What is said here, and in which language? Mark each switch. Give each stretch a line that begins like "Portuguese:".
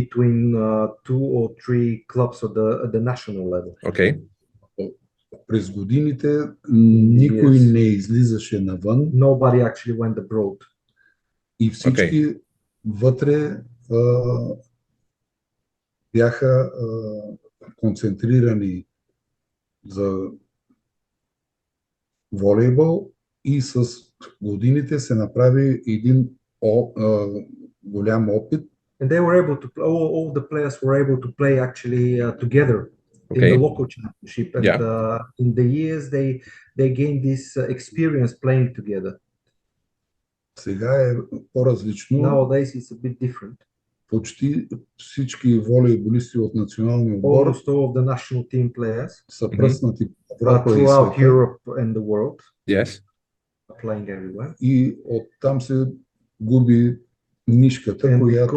English: Between 2 or 3 clubs at the national level. Okay.
Bulgarian: През годините никой не излизаше навън.
English: Nobody actually went abroad.
Bulgarian: И всички вътре бяха концентрирани за волейбол, и с годините се направи един голям опит.
English: And they were able to all the players were able to play actually together in the local championship, and in the years they gained this experience playing together.
Bulgarian: Сега е по-различно.
English: Nowadays it's a bit different.
Bulgarian: Почти всички волейболисти от националния отбор
English: Almost all of the national team players
Bulgarian: са пръснати
English: throughout Europe and the world. Yes. Playing everywhere.
Bulgarian: И оттам се губи нишката, която...